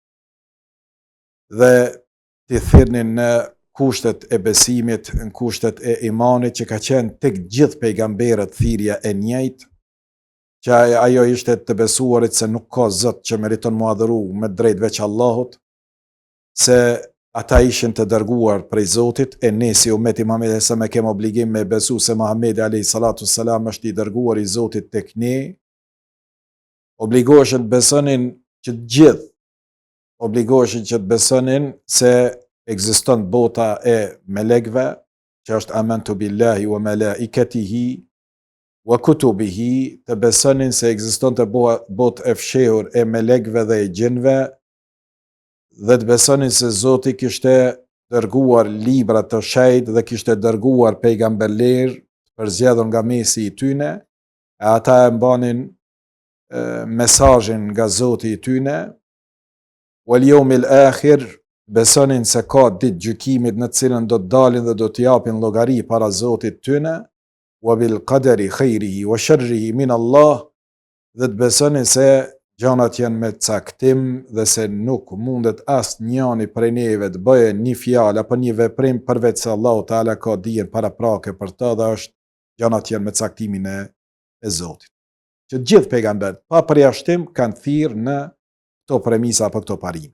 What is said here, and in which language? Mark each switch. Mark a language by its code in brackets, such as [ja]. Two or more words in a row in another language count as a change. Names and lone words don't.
[sq] dhe t'i thirrnin në kushtet e besimit, në kushtet e imanit që ka qenë tek gjithë pejgamberët thirrja e njëjtë, që ajo ishte të besuarit se nuk ka Zot që meriton mu adhuru me drejt veç Allahut, se ata ishin të dërguar prej Zotit, e ne si ummeti Muhamedi se me kem obligim me besu se Muhamedi [ar] عليه الصلاة والسلام [sq] është i dërguar i Zotit tek ne, obligoheshin të besonin që të gjithë, obligoheshin që të besonin se ekziston bota e melekve, që është [ar] آمنت بالله وملائكته وكتبه, [sq] të besonin se ekziston të botë e fshehur e melekve dhe e gjinve, dhe të besonin se Zoti kishte dërguar libra të shenjtë dhe kishte dërguar pejgamberler përzgjedhur nga mesi i tyne, e ata e mbanin mesazhin nga Zoti i tyne. [ar] واليوم الآخر, [sq] besonin se ka ditë gjykimit në cilën do të dalin dhe do të japin llogari para Zotit tyne, [ar] وبالقدر خيره وشره من الله, [sq] dhe të besonin se gjanat janë me caktim dhe se nuk mundet asnjëri prej neve të bëjë një fjalë apo një veprim përveç se [ar] الله تعالى [sq] ka dijen paraprake për të dhe është gjanat janë me caktimin e Zotit. Që të gjithë pejgamberët pa përjashtim kanë thirrë në këto premisa apo këto parime.